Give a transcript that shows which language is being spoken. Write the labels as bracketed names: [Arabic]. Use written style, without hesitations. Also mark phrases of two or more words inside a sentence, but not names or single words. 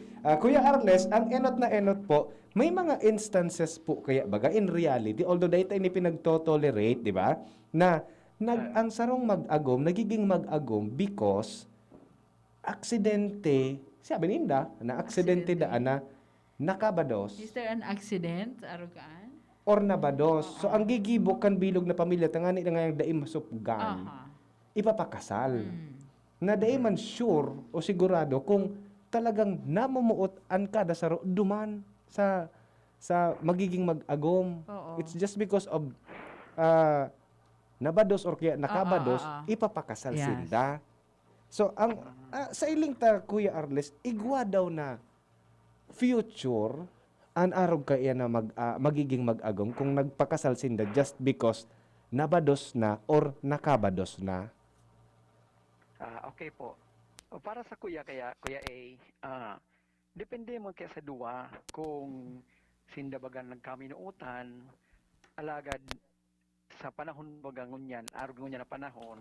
[Bikol] Kuya Arles, ang enot na enot po, may mga instances po kaya baga [English] in reality, [Bikol] although dahil tayo ni pinagto-tolerate, di ba? Na ang sarong mag-agom, nagiging mag-agom because aksidente, sabi ninda, na aksidente daan na nakabados [English] Is there an accident? [Bikol] Arugaan? or nabados. So ang gigibok kan bilog na pamilya, tangani na nga yung daim masupgan, Aha. ipapakasal. Mm. Na dahi man sure o sigurado kung talagang namumuot an kada sa duman sa magiging mag-agom. Oo. [English] It's just because of nabados or [Bikol] kaya nakabados, ipapakasal [English] Yes. [Bikol] sinda. So ang sa iling ta Kuya Arles, igwa daw na future an arog kaya na magiging mag-agom kung nagpakasal sinda [English] just because [Bikol] nabados na or nakabados na. Okay po. Para sa Kuya A, depende mo kaya sa duwa kung sindabagan nagkaminuutan, alagad sa panahon bagang ngunyan, arog ngunyan na panahon,